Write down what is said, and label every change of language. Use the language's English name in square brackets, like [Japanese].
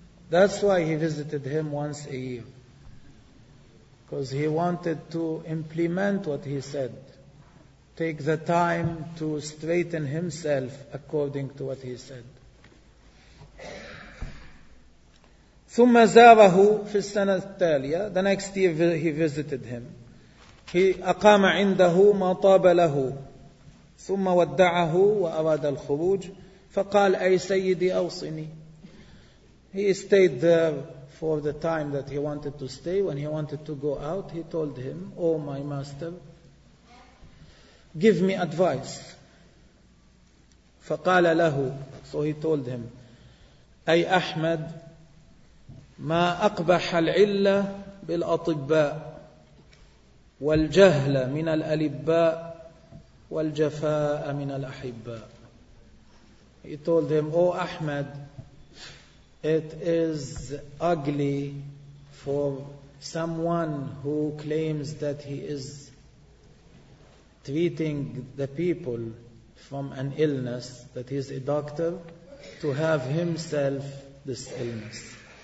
[English] That's why he visited him once a year. Because he wanted to implement what he said. Take the time to straighten himself according to what he said. [Arabic] ثم زاره في السنة التالية. [English] The next year he visited him. [Arabic] أقام عنده ما طاب له ثم ودعه وأراد الخروج فقال أي سيدي أوصني. [English] He stayed there for the time that he wanted to stay. When he wanted to go out, he told him, oh my master, give me advice. [Arabic] فقال له, [English] so he told him, [Arabic] أي أحمد, ما أقبح العلة بالأطباء والجهل من الألباء والجفاء من الأحباء. [English] He told him, oh Ahmed, it is ugly for someone who claims that he is treating the people from an illness, that he is a doctor, to have himself this illness.